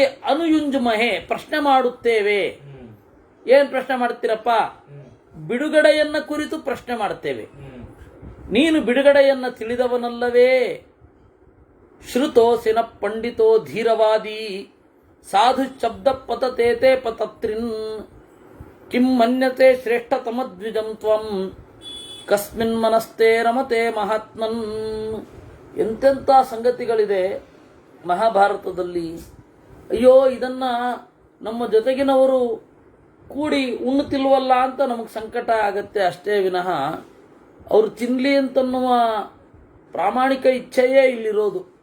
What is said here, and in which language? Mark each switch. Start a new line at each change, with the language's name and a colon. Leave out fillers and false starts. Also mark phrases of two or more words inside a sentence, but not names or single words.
Kannada: ಅನುಯುಂಜುಮಹೆ ಪ್ರಶ್ನೆ ಮಾಡುತ್ತೇವೆ. ಏನ್ ಪ್ರಶ್ನೆ ಮಾಡ್ತೀರಪ್ಪ? ಬಿಡುಗಡೆಯನ್ನ ಕುರಿತು ಪ್ರಶ್ನೆ ಮಾಡ್ತೇವೆ. ನೀನು ಬಿಡುಗಡೆಯನ್ನ ತಿಳಿದವನಲ್ಲವೇ?
Sanskrit: ಶ್ರುತೋಸಿನ ಪಂಡಿತೋ ಧೀರವಾದಿ ಸಾಧು ಶಬ್ದ ಪತತೇತೆ ಪತತ್ರಿನ್ ಕಿಂ ಮನ್ಯತೆ ಶ್ರೇಷ್ಠತಮದ್ವಿಜಂ ತ್ವಂ ಕಸ್ಮಿನ್ ಮನಸ್ತೆ ರಮತೆ ಮಹಾತ್ಮನ್.
Kannada: ಎಂತೆಂಥ ಸಂಗತಿಗಳಿದೆ ಮಹಾಭಾರತದಲ್ಲಿ. ಅಯ್ಯೋ, ಇದನ್ನ ನಮ್ಮ ಜೊತೆಗಿನವರು ಕೂಡಿ ಉಣ್ಣುತ್ತಿಲ್ವಲ್ಲ ಅಂತ ನಮಗೆ ಸಂಕಟ ಆಗತ್ತೆ ಅಷ್ಟೇ ವಿನಃ ಅವರು ತಿನ್ಲಿ ಅಂತನ್ನುವ ಪ್ರಾಮಾಣಿಕ ಇಚ್ಛೆಯೇ ಇಲ್ಲಿರೋದು.